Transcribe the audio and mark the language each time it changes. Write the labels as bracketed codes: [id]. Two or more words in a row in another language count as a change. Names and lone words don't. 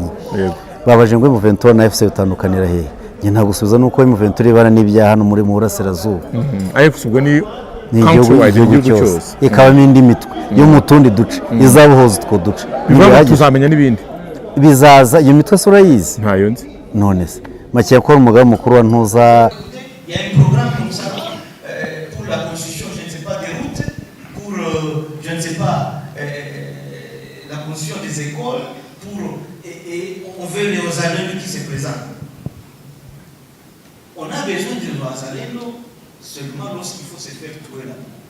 [rw] Babaje ngo M23 na FC utandukanira hehe? Nge nta gusubiza nuko M23 ibana n'ibyaha hano muri mu burasirazuba. AFC ubwo ni igihugu cyose, ikabamo indi mitwe yo mu tundi duce, izabuhoza utwo duce. Tuzamenya n'ibindi bizaza. Iyo mitwe se urayizi? Ntayo nzi. None se make yakora umugabo mukuru wa Ntuza. [fr] Il y a un programme comme ça pour la construction, je ne sais pas, des routes, pour, je ne sais pas, la construction des écoles, et on veut les Wazalendo qui se présentent. On a besoin de Wazalendo seulement lorsqu'il faut se faire tuer là.